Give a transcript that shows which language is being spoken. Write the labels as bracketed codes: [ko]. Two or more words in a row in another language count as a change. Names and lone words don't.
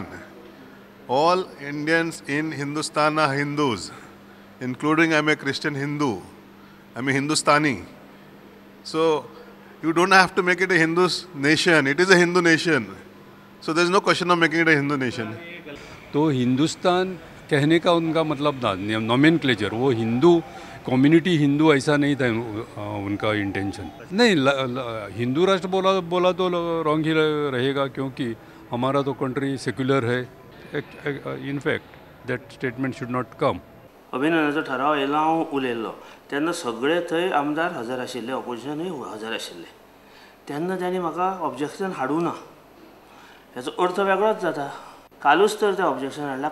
[en] All Indians in Hindustan are Hindus, including I'm a Christian Hindu. I'm a Hindustani. So you don't have to make it a Hindu nation. It is a Hindu nation. So there's no question of making it a Hindu nation. [hi] तो हिंदुस्तान कहने का उनका मतलब नॉमेनक्लेचर वो हिंदू कम्युनिटी हिंदू ऐसा नहीं था उनका इंटेंशन नहीं हिंदू राष्ट्र बोला तो रॉन्ग ही रहेगा क्योंकि हमारा तो [en] country secular [hi] है [en] in fact that statement should not come [kok] अभिनंदनाचो ठराव येयलो हांव उलयल्लो तेन्ना सगळे थंय आमदार हजर आशिल्ले ऑपोजिशनूय हजर आशिल्ले तेन्ना तांणी म्हाका ऑब्जेक्शन हाडूं ना हेचो अर्थ वेगळोच जाता कालूच तर तें ऑब्जेक्शन हाडलां